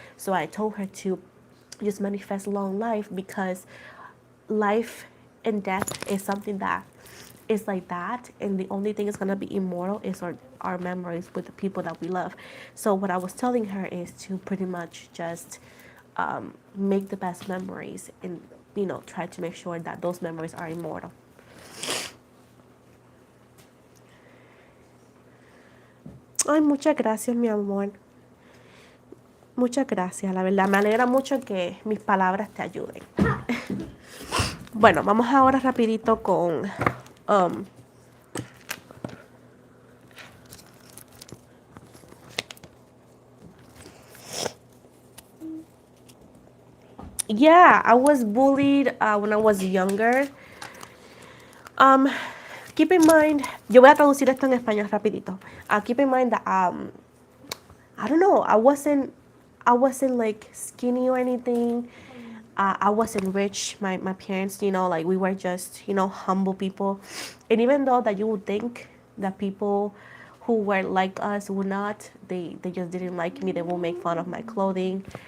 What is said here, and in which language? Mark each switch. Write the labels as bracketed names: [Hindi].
[English] So I told her to just manifest long life, because life and death is something that is like that, and the only thing that's going to be immortal is our memories with the people that we love. So what I was telling her is to pretty much just make the best memories, and try to make sure that those memories are immortal. [Spanish] Ay, muchas gracias, mi amor. Muchas gracias, la verdad. Me alegra mucho que mis palabras te ayuden. Bueno, vamos ahora rapidito con [English] Um, yeah, I was bullied when I was younger. Um, keep in mind, [Spanish] yo voy a traducir esto en español rapidito. [English] Keep in mind that I don't know, I wasn't like skinny or anything. I wasn't rich. My parents, like we were just, humble people. And even though that you would think that people who were like us would not, they just didn't like me. They will make fun of my clothing.